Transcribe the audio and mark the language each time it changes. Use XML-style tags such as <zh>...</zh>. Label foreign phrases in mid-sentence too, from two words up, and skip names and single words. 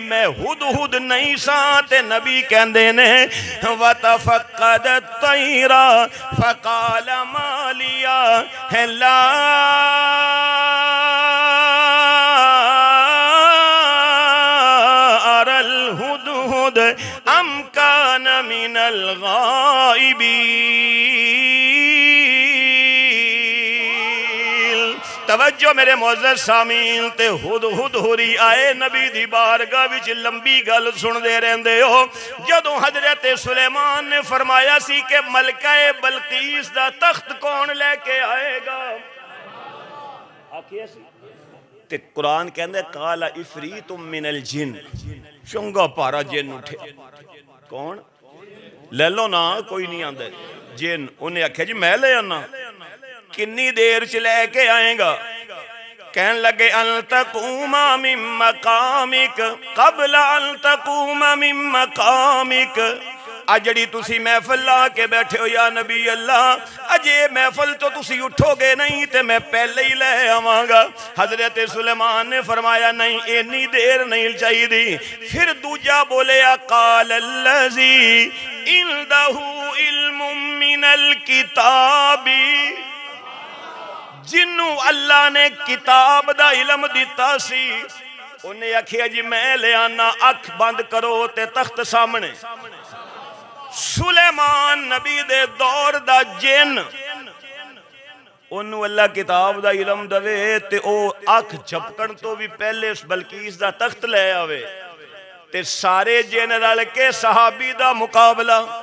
<pa>میں ہدہد نہیں سا تے نبی کہندے نے</pa> <ar>وتفقد الطير فقال ما لي لا أرى الهدهد أم كان من الغائبين.</ar> <pa>توجہ میرے معزز سامعین، تے ہدہد ہوری آئے نبی دی بارگاہ وچ لمبی گل سندے رہندے ہو. جدوں حضرت سلیمان نے فرمایا سی کہ ملکہ بلقیس دا تخت کون لے کے آئے گا، آکھیا سی، تے قرآن کہندا</pa> <ar>قال عفريت من الجن,</ar> <pa>چنگا پارا جن اٹھے. کون? لے لو نا، کوئی نہیں آندا جن. انہاں آکھیا جی میں لے آنا. کنی دیر چ لے کے آئے گا؟ کہن لگے</pa> <ar>أن تقوم من مقامك قبل أن تقوم من مقامك.</ar> <pa>اج جیہڑی تسی محفل لا کے بیٹھے ہو یا نبی اللہ، اجے محفل توں تسی اٹھو گے نہیں تے میں پہلے ہی لے آواں گا. حضرت سلیمان نے فرمایا نہیں، اینی دیر نہیں چاہیے. پھر دوجا بولے</pa> <ar>قال الذي عنده علم من الكتاب,</ar> <pa>جنہوں اللہ نے کتاب دا علم دتا سی. انہاں آکھیا جی میں لے آنا. اکھ بند کرو تے تخت سامنے. سلیمان نبی دے دور دا جن، اوہنوں اللہ کتاب دا علم دیوے تے او اکھ جھپکن توں بھی پہلے اس بلقیس دا تخت لے آوے، تے سارے جن رل کے صحابی دا مقابلہ.</pa>